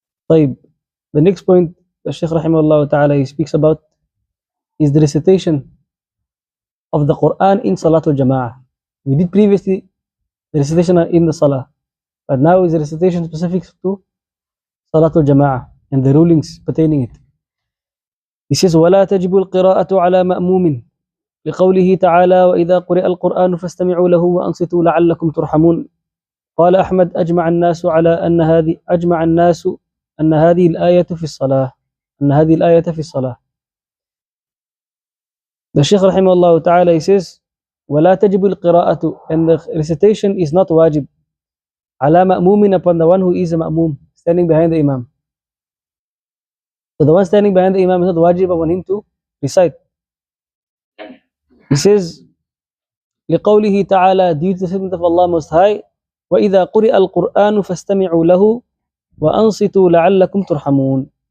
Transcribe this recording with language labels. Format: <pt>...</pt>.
<ar>طيب,</ar> <en>the next point the Shaykh rahimahullah ta'ala he speaks about is the recitation of the Quran in Salatul Jama'ah. We did previously the recitation in the Salah, but now is the recitation specific to Salatul Jama'ah and the rulings pertaining it. He says,</en> <ar>وَلَا تَجِبُ الْقِرَاءَةُ عَلَى مَأْمُومٍ لقوله تعالى وإذا قرئ القرآن فاستمعوا له وأنصتوا لعلكم ترحمون. قال أحمد أجمع الناس أن هذه الآية في الصلاة.</ar> <en>The Shaykh rahimahullah ta'ala he says</en> <ar>ولا تجب القراءة,</ar> <en>and the recitation is not wajib</en> <ar>على مأموم,</ar> <en>upon the one who is a ma'mum, standing behind the imam. So the one standing behind the imam is not wajib upon him to recite. He says</en> <ar>لقوله تعالى,</ar> <en>due to the statement of Allah Most High,</en> <ar>وإذا قرئ القرآن فاستمعوا له وأنصتوا لعلكم ترحمون.</ar>